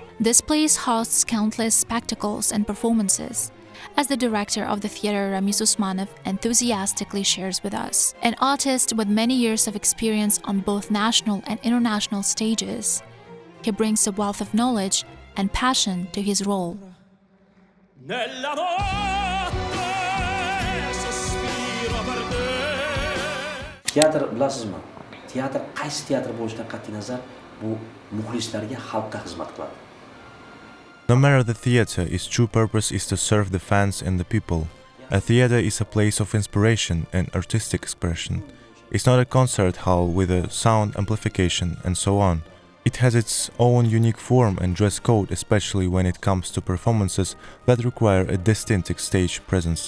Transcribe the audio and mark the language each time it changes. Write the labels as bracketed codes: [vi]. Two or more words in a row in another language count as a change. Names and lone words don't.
[en] This place hosts countless spectacles and performances. As the director of the theater, Ramiz Usmanov enthusiastically shares with us, an artist with many years of experience on both national and international stages, he brings a wealth of knowledge and passion to his role. [uz] Teatr bilasizmi? Teatr qaysi teatr bo'lishidan qat'iy nazar bu muxlislarga, xalqqa xizmat qiladi. [en] No matter the theater, its true purpose is to serve the fans and the people. A theater is a place of inspiration and artistic expression. It's not a concert hall with a sound amplification and so on. It has its own unique form and dress code, especially when it comes to performances that require a distinct stage presence.